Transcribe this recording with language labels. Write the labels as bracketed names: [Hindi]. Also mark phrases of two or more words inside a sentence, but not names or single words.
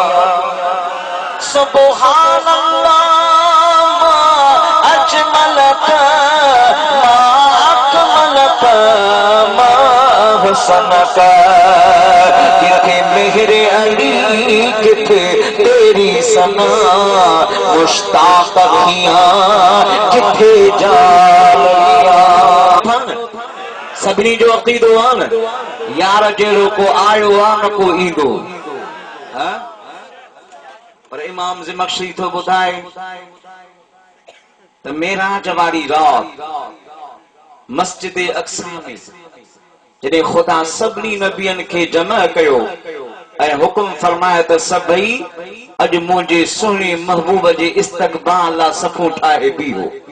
[Punjabi] سبحان اللہ اجمل ما اکمل ما حسن کا مہر علی کتھے تیری ثنا مشتاق اکھیاں کتھے [Sindhi] जा सभिनी जो अक़ीदो आहे न यार जहिड़ो को आयो आहे न को ईंदो पर इमाम ज़मख़शरी थो ॿुधाए त मेराज वारी रात मस्जिद अक्सा में जॾहिं ख़ुदा सभिनी नबियनि खे जमा कयो ऐं हुकुम फरमाए त सभई अॼु मुंहिंजे सुहिणे महबूब जे इस्तक़बाल लाइ सफ़ूं ठाहे बीहो